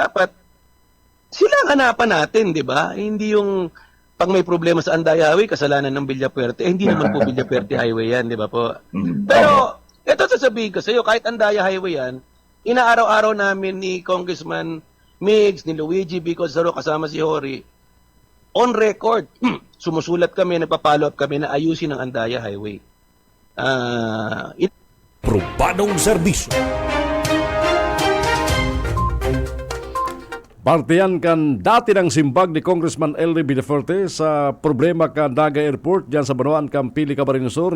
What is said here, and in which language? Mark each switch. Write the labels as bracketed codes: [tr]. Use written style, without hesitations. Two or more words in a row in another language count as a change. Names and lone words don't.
[tl] Dapat sila ang hanapan natin, di ba? Hindi yung pag may problema sa Anday Highway, kasalanan ng Villafuerte. Hindi naman po Villafuerte Highway yan, di ba po? Pero, ito sasabihin ko sa iyo, kahit Andaya Highway yan, inaaraw-araw namin ni Congressman Migs, ni Luigi B. Cozaro, kasama si Hori, [en] on record, [tl] sumusulat kami, nagpa-follow up kami na ayusin ang Andaya Highway. Probadong serbisyo. [bik] Partiyan kan dati ng simbag ni Congressman Elry Villafuerte sa problema kan Naga Airport dyan sa Banuan kan Pili, Camarines Sur.